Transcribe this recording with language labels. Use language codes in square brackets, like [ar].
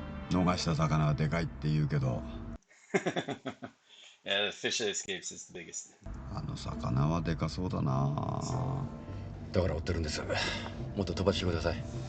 [ja] 逃した魚はでかいって言うけど、 [en] Yeah, the fish that escapes is the biggest. [ja] あの魚はでかそうだな。だから追ってるんです。もっと飛ばしてください。